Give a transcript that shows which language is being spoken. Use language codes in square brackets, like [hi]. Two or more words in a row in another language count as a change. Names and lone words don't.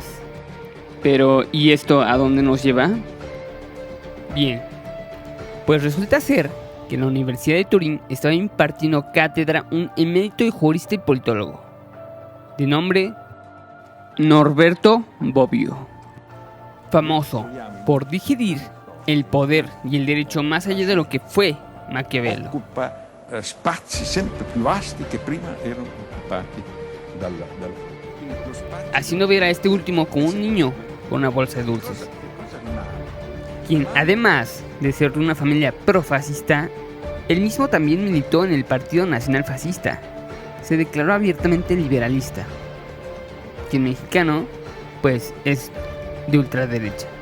[es] Pero, ¿y esto a dónde nos lleva? Bien, pues resulta ser que en la Universidad de Turín estaba impartiendo cátedra un emérito y jurista y politólogo, de nombre Norberto Bobbio, famoso por digerir el poder y el derecho más allá de lo que fue Maquiavelo. [it] Occupa spazi sempre più vasti che prima erano occupati dalla [es] haciendo ver a este último como un niño con una bolsa de dulces, quien además de ser de una familia profascista, él mismo también militó en el Partido Nacional Fascista. Se declaró abiertamente liberalista, quien mexicano pues es de ultraderecha.